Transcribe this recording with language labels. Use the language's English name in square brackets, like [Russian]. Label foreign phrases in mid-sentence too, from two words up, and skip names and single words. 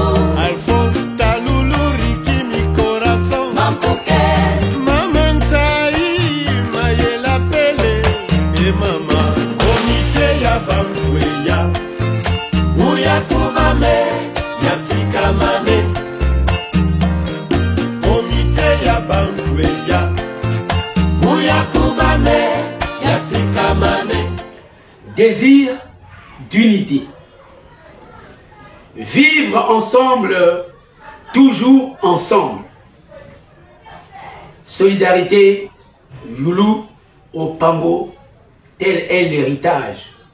[French] Alphonse Taloulou, Riki [Spanish] mi corazon, [French] Mampuke, Maman Taï, Mayela Pele, et Maman, Komite ya Bamkweya, Ouya Koubame, Yasika Mane, Komite ya Bamkweya, Ouya Koubame, Yasika Mane. Désir d'unité. Vivre ensemble, toujours ensemble. Solidarité, Youlou Opango, tel est l'héritage.